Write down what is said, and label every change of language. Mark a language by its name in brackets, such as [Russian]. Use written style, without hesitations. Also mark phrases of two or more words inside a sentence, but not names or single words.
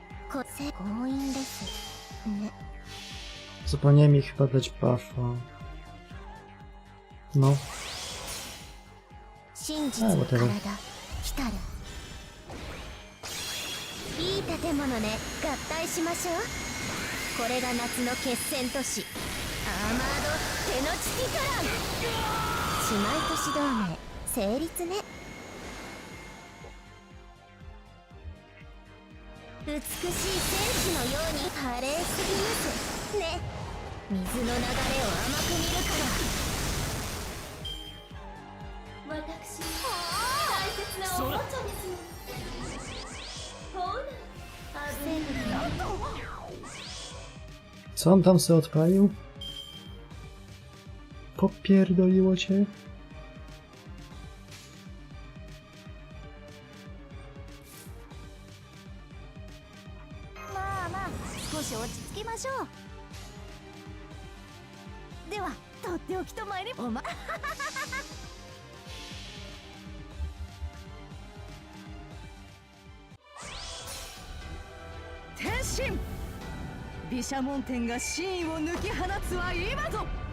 [Japanese] 強引ですね。 [Polish] Zapomniałem mi chyba dać buffa. No. [Japanese] 真実の体来たる。いい建物ね、合体しましょう。これが夏の決戦都市アーマードテノチティカラン。姉妹都市同盟成立ね。美しい戦士のように華麗すぎますね。水の流れを甘く見るから。私大切なおもちゃですほら [Polish] Co on tam se odpalił? Popierdoliło cię? [Japanese] まあまあ少し落ち着きましょう。ではとっておきと参りおま天神毘沙門天が真意を抜き放つは今ぞ。